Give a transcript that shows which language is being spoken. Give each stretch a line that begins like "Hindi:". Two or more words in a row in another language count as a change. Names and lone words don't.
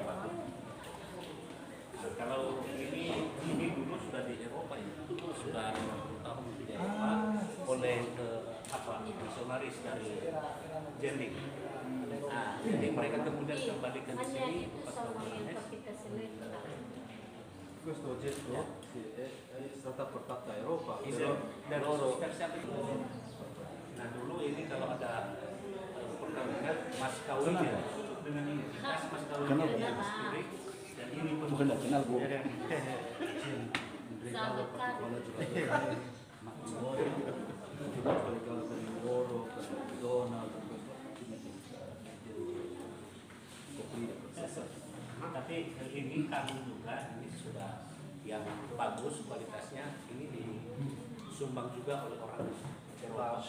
Indonesian: Kalau ini dulu sudah di Eropa ya, sudah 50 tahun di Eropa oleh misionaris dari Jending. Nah, jadi mereka kemudian kembalikan di sini pas
Italian: Questo oggetto è stata portata a Europa.
Indonesian: Dan nah dulu ini kalau ada perkawinan mas kawinnya dengan ini kas mas kawinnya sendiri dan ini Bukan tidak kenal bu. Tapi ini kamu juga ini sudah yang bagus kualitasnya, ini disumbang juga oleh orang Eropa.